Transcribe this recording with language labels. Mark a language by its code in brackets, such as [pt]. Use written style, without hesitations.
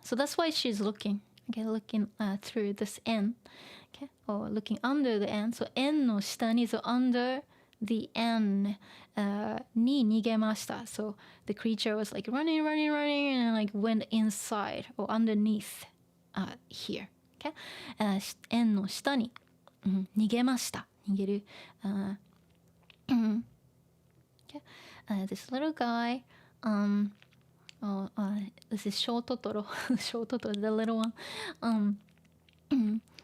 [en] So that's why she's looking. Okay, looking through this N. Okay, or looking under the N. So [ja] 円の下に [en] so under the N [ja] に逃げました. [en] So the creature was like running and like went inside or underneath here. [ja] Okay, 円の下に、逃げました。逃げる。Okay. [en] This little guy, this is Shou Totoro. Shou Totoro, the little one.